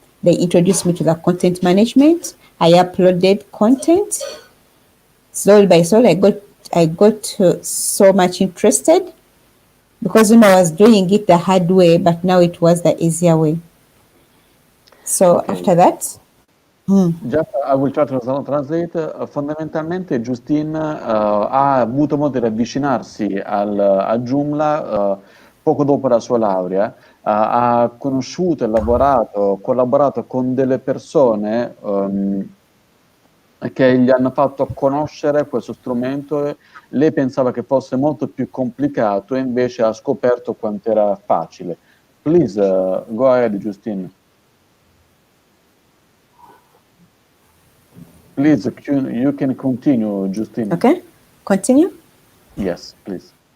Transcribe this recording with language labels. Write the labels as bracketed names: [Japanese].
[English] They introduced me to the content management. I uploaded content. Slowly by slowly, I got so much interested because I was doing it the hard way, but now it was the easier way. So Okay. after that, Just I will try to translate. [Italian] Fondamentalmente Justine ha avuto modo di avvicinarsi a Joomla poco dopo la sua laurea, ha conosciuto e collaborato con delle persone che gli hanno fatto conoscere questo strumento. Lei pensava che fosse molto più complicato e invece ha scoperto quanto era facile. [English] Please, go ahead, Justine. Please, you can continue, Justine. okay, continue. Yes, please.